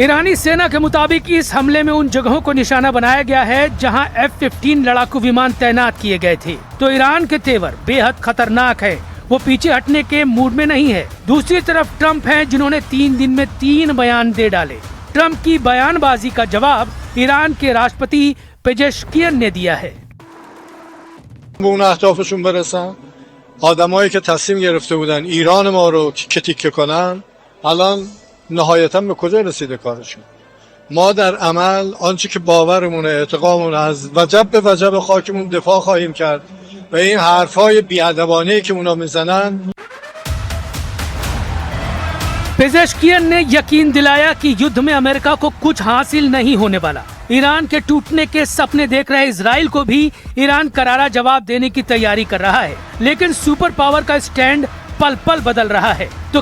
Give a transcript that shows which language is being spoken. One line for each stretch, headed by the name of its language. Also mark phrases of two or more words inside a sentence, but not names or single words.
Hindi: ईरानी सेना के मुताबिक इस हमले में उन जगहों को निशाना बनाया गया है जहां F-15 लड़ाकू विमान तैनात किए गए थे। तो ईरान के तेवर बेहद खतरनाक है, वो पीछे हटने के मूड में नहीं है। दूसरी तरफ ट्रंप हैं जिन्होंने 3 दिन में 3 बयान दे डाले। ट्रंप की बयानबाजी का जवाब ईरान के राष्ट्रपति पेजेश्कियन ने दिया है।
Persian: آدمایی که تصمیم گرفته بودن ایران ما رو تیکه تیکه کنن الان نهایتاً به کجا رسیده کارشون؟ ما در عمل آنچه که باورمونه، اعتقادمون از وجب به وجب خاکمون دفاع خواهیم کرد و این حرفای بی‌ادبانه‌ای که اونا میزنن
Hindi: पेजेश्कियन ने यकीन दिलाया कि युद्ध में अमेरिका को कुछ हासिल नहीं होने वाला। ईरान के टूटने के सपने देख रहे इजराइल को भी ईरान करारा जवाब देने की तैयारी कर रहा है। लेकिन
English: super power
Hindi: का स्टैंड पल पल बदल रहा है।